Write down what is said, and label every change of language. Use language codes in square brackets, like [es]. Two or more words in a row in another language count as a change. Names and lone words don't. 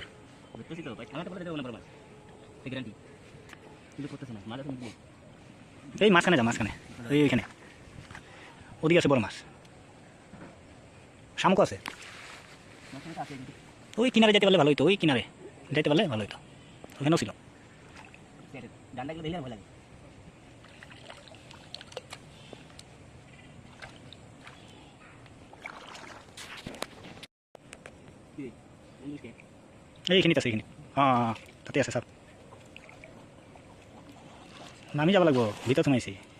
[bn] বুঝতেছি তো ভাই, আমি একটা বলে দেবো না বড় মাছ, গ্যারান্টি কিন্তু করতেছে না মাছ। এখন এই মাঝখানে যা, মাঝখানে ওইখানে ওদিকে আছে বড় মাছ, শামুক আছে। মাছটা আছে কিন্তু ওই কিনারে যেতে পারলে ভালো হইতো, ওই কিনারে যেতে পারলে ভালো হইতো, ওখানেও ছিল। ডান্ডাগুলো দিলে ভয় লাগে। [as] এইখিনিত আছে, এইখিনি অঁ তাতে আছে, চাওক নামি যাব লাগিব, ভিতৰত সোমাইছে।